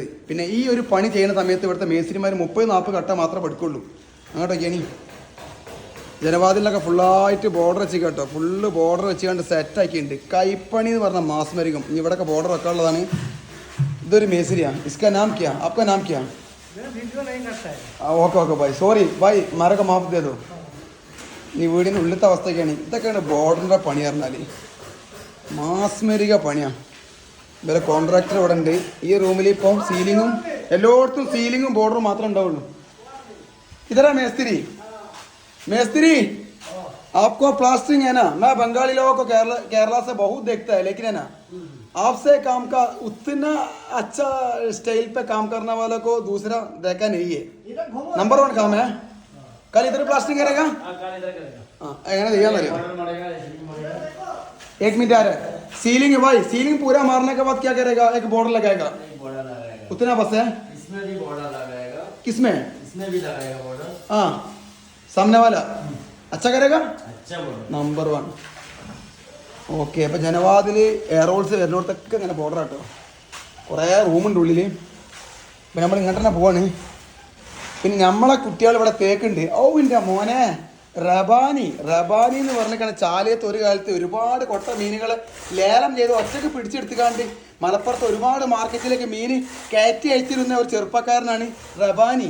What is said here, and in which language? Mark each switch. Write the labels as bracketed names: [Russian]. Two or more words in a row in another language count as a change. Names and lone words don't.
[Malayalam] പിന്നെ ഈ ഒരു പണി ചെയ്യുന്ന സമയത്ത് ഇവിടുത്തെ മേസ്ത്രിമാർ 30-40 കട്ട മാത്രമേ എടുക്കുള്ളൂ. അങ്ങോട്ടൊക്കെയാണ് ജനവാതിലൊക്കെ ഫുള്ളായിട്ട് ബോർഡർ വെച്ച് കേട്ടോ. [English] full border [Malayalam] വെച്ച് കണ്ട് സെറ്റാക്കിയിട്ടുണ്ട്. കൈപ്പണി എന്ന് പറഞ്ഞാൽ മാസ്മരികം. ഇനി ഇവിടെയൊക്കെ ബോർഡർ വെക്കാനുള്ളതാണ്. ഇതൊരു മേസ്രിയാണ്. [Hindi] इसका नाम क्या? आपका नाम क्या? ഓക്കെ भाई, सॉरी भाई, हमारे को माफ दे दो. [Malayalam] ഇനി വീടിൻ്റെ ഉള്ളിലത്തെ അവസ്ഥയൊക്കെയാണ്. ഇതൊക്കെയാണ് ബോർഡറിൻ്റെ പണി പറഞ്ഞാൽ മാസ്മരിക പണിയാണ്. ഇവരെ കോൺട്രാക്ടർ ഇവിടെ ഉണ്ട്. ഈ റൂമിൽ ഇപ്പം സീലിങ്ങും എല്ലായിടത്തും സീലിങ്ങും ബോർഡറും മാത്രമേ ഉണ്ടാവുള്ളൂ. ഇതരാ മേസ്തിരി. [Hindi] മേസ്തിരി आपको प्लास्टरिंग है ना, मैं बंगाली लोगों को केरला से बहुत देखता है, लेकिन है ना आपसे काम का उतना अच्छा स्टाइल पे काम करने वालों को दूसरा देखा नहीं है. नंबर 1 काम है. कल इधर प्लास्टरिंग करेगा. [Malayalam] हाँ एങ്ങനെ ചെയ്യാന്ന് അറിയോ? [Hindi] एक मिनट आ रहा है. सीलिंग है भाई, सीलिंग पूरा मारने के बाद क्या करेगा? एक बॉर्डर लगाएगा. उतना बस है. इसमें भी बॉर्डर लगाएगा. किसमें? इसमें भी लगाएगा बॉर्डर. हाँ सामने वाला अच्छा करेगा. अच्छा बॉर्डर [Malayalam] നമ്പർ 1. ഓക്കെ. അപ്പോൾ ജനവാതിൽ [English] air holes [Malayalam] വരുന്നിടത്തൊക്കെ ഇങ്ങനെ ബോർഡർ ആട്ടോ. കുറേ റൂമുണ്ട് ഉള്ളിൽ. ഇപ്പം നമ്മൾ ഇങ്ങോട്ട് തന്നെ പോവാണ്. പിന്നെ നമ്മളെ കുട്ടികൾ ഇവിടെ തേക്കുണ്ട്. ഓ എൻ്റെ മോനെ റബാനി എന്ന് പറഞ്ഞിട്ടാണ് ചാലയത്ത് ഒരു കാലത്ത് ഒരുപാട് കൊട്ട മീനുകൾ ലേലം ചെയ്ത് ഒറ്റയ്ക്ക് പിടിച്ചെടുത്തുകാണ്ട് മലപ്പുറത്ത് ഒരുപാട് മാർക്കറ്റിലേക്ക് മീൻ കയറ്റി അയച്ചിരുന്ന ഒരു ചെറുപ്പക്കാരനാണ് റബാനി.